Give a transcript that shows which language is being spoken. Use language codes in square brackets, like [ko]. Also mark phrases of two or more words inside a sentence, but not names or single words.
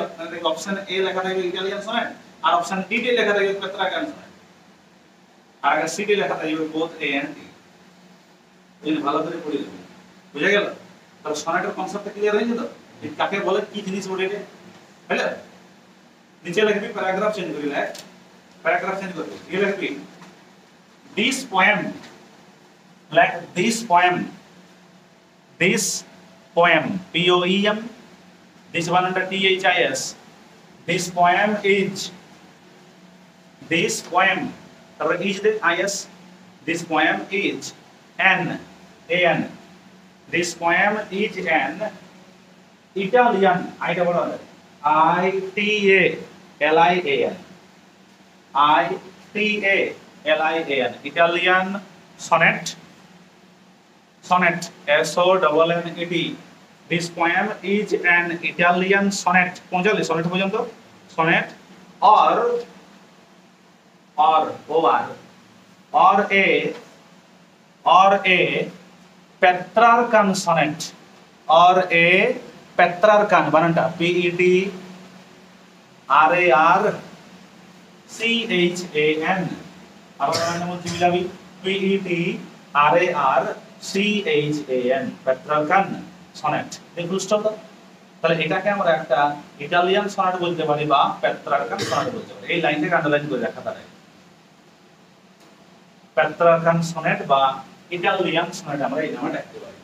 [bn] মানে দেখবি অপশন এ লেখা থাকবে [en] Italian sonnet, [bn] আর অপশন ডি তে লেখা থাকবে [en] Petrarchan sonnet, [bn] আর আগে সি তে লেখা থাকবে [en] both A and D. [bn] এই ভালো করে পড়ে যাবে, বুঝা গেল? তাহলে [en] sonnet concept clear [bn] হয়ে গেল, এই কাকে বলে কি জিনিস বলে এটা, বুঝলে? নিচে লিখবি [en] paragraph change [bn] করে লেখ, [en] paragraph change [bn] করবি, এই লিখবি [en] this poem, like this poem, this poem, P-O-E-M, this one under T-H-I-S, this poem is, this poem, is the I-S, this poem is an, A-N, this poem is an Italian, I-T-A-L-I-A-N, I-T-A-L-I-A-N, Italian sonnet, sonnet, S-O-N-N-E-T. This poem is an Italian sonnet. [bn] পৌঁছালি sonnet পর্যন্ত? [en] Sonnet or a Petrarchan sonnet, or a Petrarchan, বানানটা P-E-T-R-A-R-C-H-A-N, [bn] আবার বানানটা বলছি মিলাবি, [en] P-E-T-R-A-R-C-H-A-N, Petrarchan sonnet। দেখুন স্টপ। [bn] তাহলে এটাকে আমরা একটা [en] Italian sonnet [bn] বলতে পারি বা [en] Petrarchan sonnet [bn] বলতে পারি। এই লাইনটাকে আন্ডারলাইন করে রাখা তাহলে [en] Petrarchan sonnet [bn] বা [en] Italian sonnet [bn] আমরা এই নামে রাখতে পারি।